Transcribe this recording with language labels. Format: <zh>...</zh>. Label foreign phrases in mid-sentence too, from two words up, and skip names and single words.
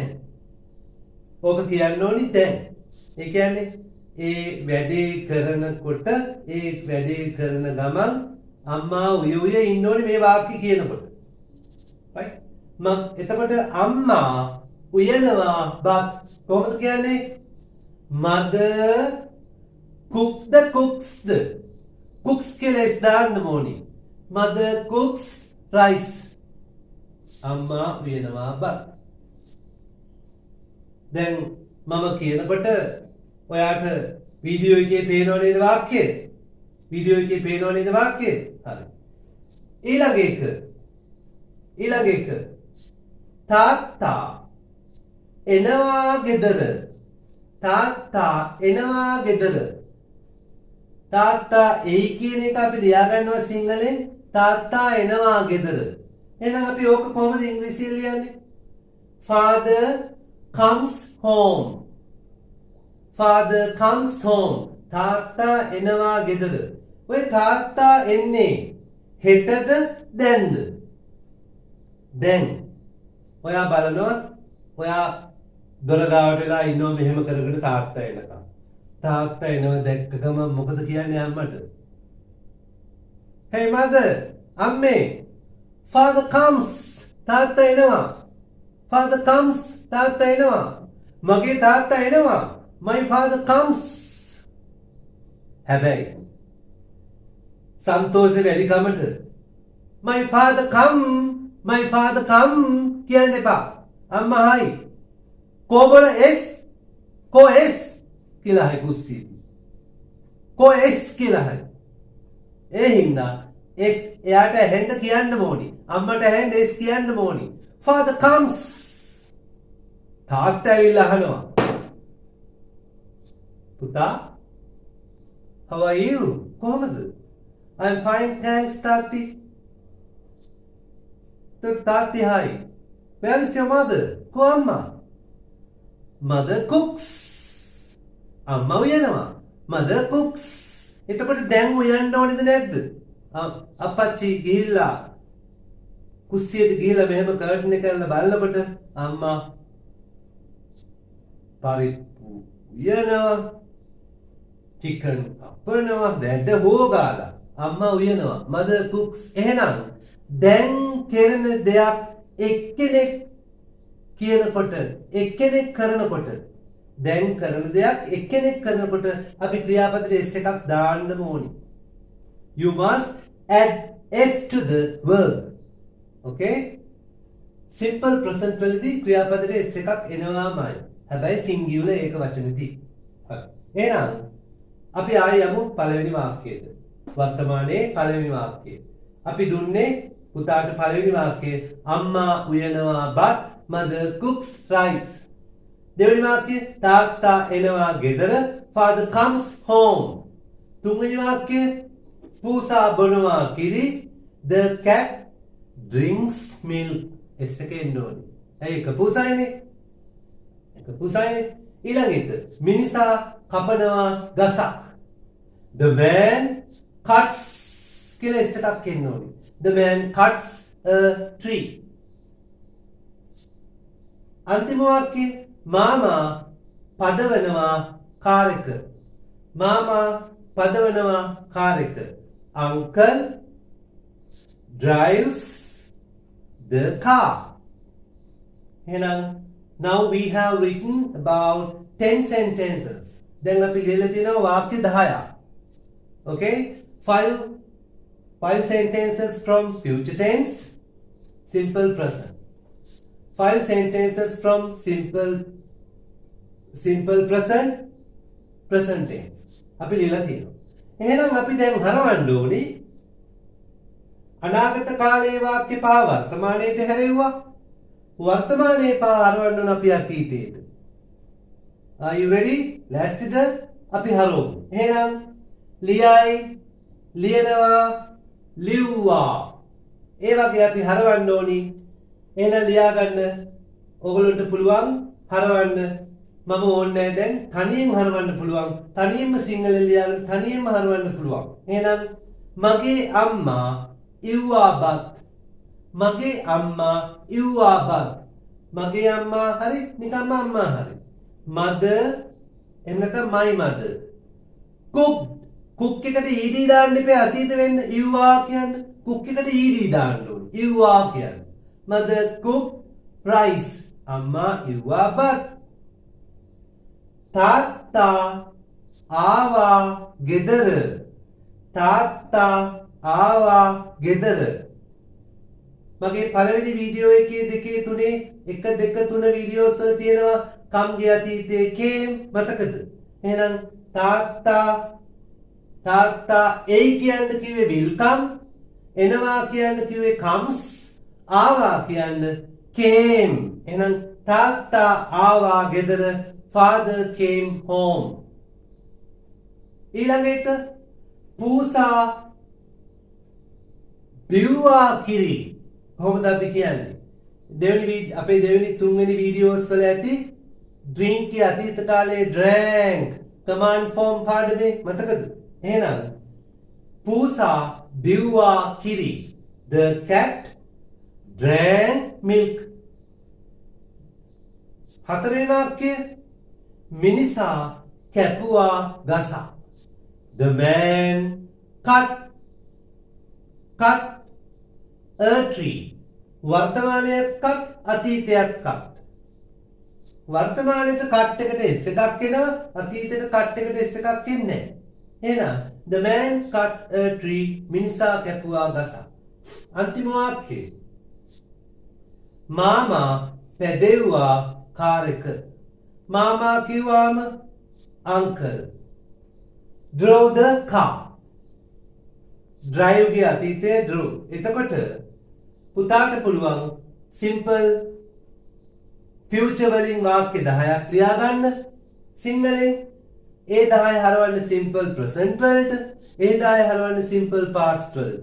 <si>ඕක කියන්න ඕනි දැන්. ඒ කියන්නේ ඒ වැඩේ කරනකොට ඒ වැඩේ කරන ගමන් අම්මා උය ඉන්න ඕනේ මේ වාක්‍ය කියනකොට.</si> <en>right?</en> <si>එතකොට අම්මා උයනවා බත් කොහොමද කියන්නේ?</si> <en>mother cook the cooks.</en> <si>cooks කියලා is දාන්න ඕනේ.</si> <en>mother cooks rice.</en> <si>අම්මා උයනවා බත්. දැන් මම කියනකොට ඔයාට වීඩියෝ එකේ පේනව නේද වාක්‍යය? වීඩියෝ එකේ පේනව නේද වාක්‍යය? හරි. ඊළඟ එක තාත්තා එනවා ගෙදර. තාත්තා එනවා ගෙදර. තාත්තා එයි කියන එක අපි ලියා ගන්නවා සිංහලෙන් තාත්තා එනවා ගෙදර. එහෙනම් අපි ඕක කොහොමද ඉංග්‍රීසියෙන් ලියන්නේ?</si> <en>Father comes home. Father comes home.</en> <si>තාත්තා එනවා ගෙදර. ඔය තාත්තා එන්නේ හෙටද දැන්ද? දැන්. ඔයා බලනවා ඔයා දොර ගාවට වෙලා ඉන්නවා මෙහෙම කරගෙන තාත්තා එනකම්. තාත්තා එනවා දැක්ක ගමන් මොකද කියන්නේ අම්මට?</si> <en>Hey mother, අම්මේ. Father comes.</en> <si>තාත්තා එනවා.</si> <en>Father comes.</en> <si>තාත්තා එනවා. මගේ තාත්තා එනවා.</si> <en>My father comes.</en> <si>හැබැයි සන්තෝෂේ වැඩි කමට</si> <en>my father come</en> <si>කියන්න එපා. අම්මා හයි. කොබල S කියලා හයි කුස්සිය. S කියලා හයි. ඒ හින්දා S එයාට ඇහෙන්න කියන්න ඕනි. අම්මට ඇහෙන්න S කියන්න ඕනි.</si> <en>Father comes.</en> <si>තාත්තා ඇවිල්ලා අහනවා. පුතා,</si> <en>how are you? කොහමද? I'm fine, thanks,</en> <si>තාත්ති. තාත්ති hi.</si> <en>Where is your mother?</en> <si>කො අම්මා?</si> <en>Mother cooks.</en> <si>අම්මා උයනවා.</si> <en>Mother cooks.</en> <si>එතකොට දැන් උයන්න ඕනේද නැද්ද? අප්පච්චි ගිහිල්ලා කුස්සියට ගිහිල්ලා මෙහෙම කර්ටන් එක කරලා බලනකොට අම්මා පරිප්පු උයනවා. චිකන් අපනවා වැඩ හොගාලා අම්මා උයනවා. Mother cooks. එහෙනම් දැන් කරන දෙයක් එක්කෙනෙක් කියනකොට එක්කෙනෙක් කරනකොට දැන් කරන දෙයක් එක්කෙනෙක් කරනකොට අපි ක්‍රියාපදයේ S එකක් දාන්න ඕනි.</si> <en>You must add S to the verb.</en> <si>Okay?</si> <en>Simple present</en> <si>වලදී ක්‍රියාපදයේ S එකක් එනවාමයි. හැබැයි singular ඒක වචනදී. හරි. එහෙනම් අපි ආයෙ යමු පළවෙනි වාක්‍යයට. වර්තමානයේ පළවෙනි වාක්‍යය. අපි දුන්නේ පුතාට පළවෙනි වාක්‍යය අම්මා උයනවා බත්</si> <en>mother cooks rice.</en> <si>දෙවෙනි වාක්‍යය තාත්තා එනවා ගෙදර</si> <en>father comes home.</en> <si>තුන්වෙනි වාක්‍යය පූසා බොනවා කිරි</si> <en>the cat drinks milk.</en> <si>S එක එන්න ඕනේ. ඒක පූසායිනේ. ඊළඟ එක මිනිසා කපනවා ගසක්.</si> <en>The man cuts</en> <si>කියලා S එකක් එන්න ඕනේ.</si> <en>The man cuts a tree.</en> <si>අන්තිම වාක්‍යය මාමා පදවනවා කාර් එක. මාමා පදවනවා කාර් එක.</si> <en>Uncle drives the car. එහෙනම් now we have written about 10 sentences.</en> <si>දැන් අපි ලියලා තියෙනවා වාක්‍ය 10ක්.</si> <en>Okay? Five sentences from future tense, simple present. 5 sentences from simple present, present tense.</en> <si>අපි ලියලා තියෙනවා. එහෙනම් අපි දැන් හරවන්න ඕනි අනාගත කාලයේ වාක්‍ය පහ වර්තමානයේට හැරෙව්වා. වර්තමානයේ පහ හරවන්න ඕන අපි අතීතයට.</si> <en>Are you ready?</en> <si>ලෑස්තිද? අපි හරවමු. එහෙනම් ලියයි, ලියනවා, ලිව්වා. ඒ වගේ අපි හරවන්න ඕනි. එහෙනම් ලියා ගන්න. ඔයගොල්ලන්ට පුළුවන් හරවන්න. මම ඕනේ දැන් තනියෙන් හරවන්න පුළුවන්. තනියෙන්ම සිංහලෙන් ලියාගෙන තනියෙන්ම හරවන්න පුළුවන්. එහෙනම් මගේ අම්මා ඉව්වා බත්. මගේ අම්මා ඉව්වා බත්. මගේ අම්මා හරි නිකම්ම අම්මා හරි. mother එන්නත</si> <en>my mother.</en> <si>cooked. cook එකට ed දාන්න එපා අතීත වෙන්න. ඉව්වා කියන්න. cook එකට ed දාන්න ඕනේ. ඉව්වා කියන්න.</si> <en>mother cooked rice.</en> <si>අම්මා ඉව්වා බත්. තාත්තා ආවා ගෙදර. තාත්තා ආවා ගෙදර. මගේ පළවෙනි වීඩියෝ එකේ දෙකේ තුනේ 1 2 3 වීඩියෝස් වල තියෙනවා come ගේ අතීතයේ came මතකද? එහෙනම් තාත්තා එයි කියන්න කිව්වේ</si> <en>will come,</en> <si>එනවා කියන්න කිව්වේ comes, ආවා කියන්න came. එහෙනම් තාත්තා ආවා ගෙදර,</si> <en>father came home.</en> <si>ඊළඟ එක පූසා බිව්වා කිරි. කොහොමද අපි කියන්නේ? අපේ දෙවෙනි තුන්වෙනි වීඩියෝස් වල ඇති drink ගේ අතීත කාලේ drank</si> <en>command form</en> <si>පාඩමේ මතකද? එහෙනම් පූසා බිව්වා කිරි.</si> <en>The cat drank milk.</en> <si>හතරවෙනි වාක්‍යය මිනිසා කැපුවා ගස.</si> <en>The man cut a tree.</en> <si>වර්තමානයත් cut, අතීතයත් cut. වර්තමානයේට cut එකට s එකක් එනවා, අතීතයට cut එකට s එකක් එන්නේ නැහැ.</si> <en>එහෙනම් the man cut a tree,</en> <si>මිනිසා කැපුවා ගස. අන්තිම වාක්‍යය මාමා පැදෙව්වා කාර් එක. මාමා කිව්වාම uncle.</si> <en>drove the car. drive</en> <si>ගේ අතීතයේ</si> <en>drove.</en> <si>එතකොට පුතාට පුළුවන්</si> <en>simple future</en> <si>වලින් වාක්‍ය 10ක් ලියා ගන්න සිංහලෙන්. ඒ 10 හරවන්න</si> <en>simple present</en> <si>වලට, ඒ 10 හරවන්න</si> <en>simple past</en> <si>වලට.</si>